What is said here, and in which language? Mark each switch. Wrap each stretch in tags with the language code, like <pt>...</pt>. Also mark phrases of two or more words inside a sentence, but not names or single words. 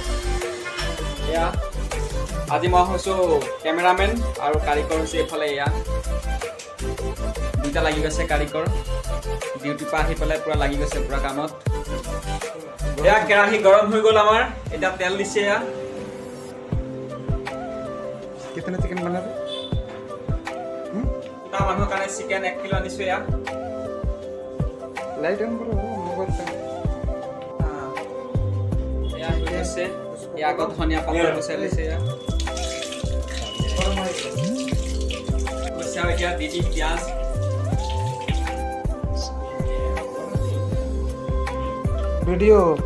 <as>এয়া আজি মই হৈছোঁ কেমেৰামেন আৰু কাৰিকৰ হৈছে এইফালে। এয়া দুইটা লাগি গৈছে কাৰিকৰ, ডিউটিৰ পৰা আহি পেলাই পুৰা লাগি গৈছে পুৰা কামত। এয়া কেৰাহী গৰম হৈ গ'ল আমাৰ, এতিয়া তেল দিছে। এয়া</as> <hi>कितने चिकन बना थे?</hi> <as>দুটা মানুহৰ কাৰণে চিকেন 1 কিলো আনিছোঁ। এয়া</as> <en>light on</en> <hi>करो मोबाइल पे।</hi> <as>এয়া হৈ গৈছে। এয়া আকৌ ধনিয়া পাত গুচাই লৈছে। এয়া আৰু এতিয়া দি দিম পিঁয়াজ। वीडियो</as>